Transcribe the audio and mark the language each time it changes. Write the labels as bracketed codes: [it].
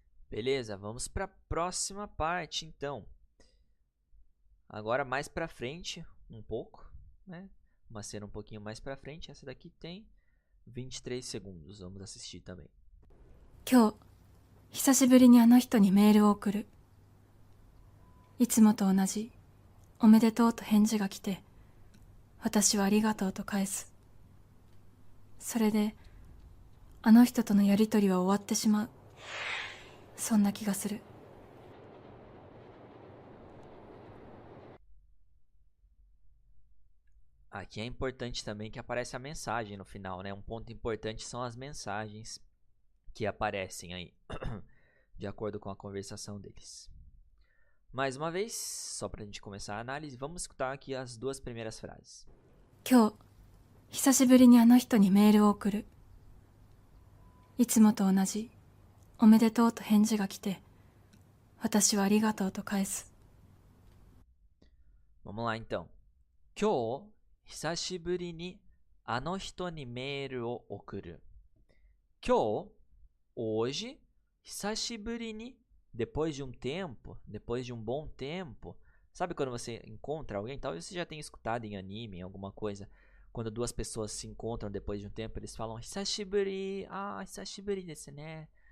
[pt] Beleza, vamos para a próxima parte então. Agora mais para frente, um pouco, né? Uma cena um pouquinho mais para frente. Essa daqui tem 23 segundos. Vamos assistir também. [ja] 今日久しぶりにあの人にメールを送る。いつもと同じおめでとうと返事が来て、私はありがとうと返す。それであの人とのやりとりは終わってしまう。そんな気がする。 [pt] Aqui é importante também que aparece a mensagem no final, né? Um ponto importante são as mensagens que aparecem aí, de acordo com a conversação deles. Mais uma vez, só para a gente começar a análise, vamos escutar aqui as duas primeiras frases. [ja] 今日久しぶりにあの人にメールを送る。いつもと同じおめでとうと返事が来て、私はありがとうと返す。 [pt] Vamos lá então. [ja] 今日久しぶりにあの人にメールを送る。 [pt] 今日 hoje, 久しぶりに depois de um tempo, depois de um bom tempo. Sabe quando você encontra alguém? Talvez você já tenha escutado em anime, em alguma coisa. Quando duas pessoas se encontram depois de um tempo, eles falam [ja] hisashiburi, hisashiburi desu ne.